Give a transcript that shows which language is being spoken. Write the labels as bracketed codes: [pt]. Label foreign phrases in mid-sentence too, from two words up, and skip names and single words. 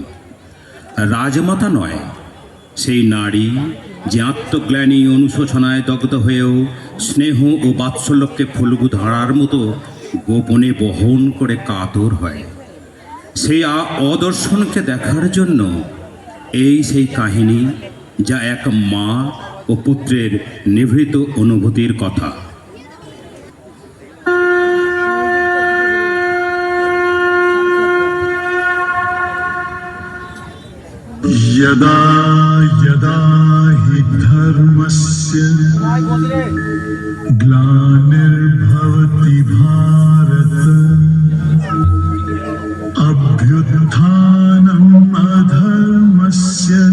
[bn] রাজমাতা নয়, সেই নারী যে আত্মগ্লানি অনুশোচনায় দগ্ধ হয়েও স্নেহ ও বাৎসল্যকে ফল্গু ধারার মতো গোপনে বহন করে কাতর হয়। সেই অদর্শনকে দেখার জন্য এই সেই কাহিনী, যা এক মা ও পুত্রের নিভৃত অনুভূতির কথা। [sa] यदा यदा हि धर्मस्य ग्लानिर्भवति भारत अभ्युत्थानम् अधर्मस्य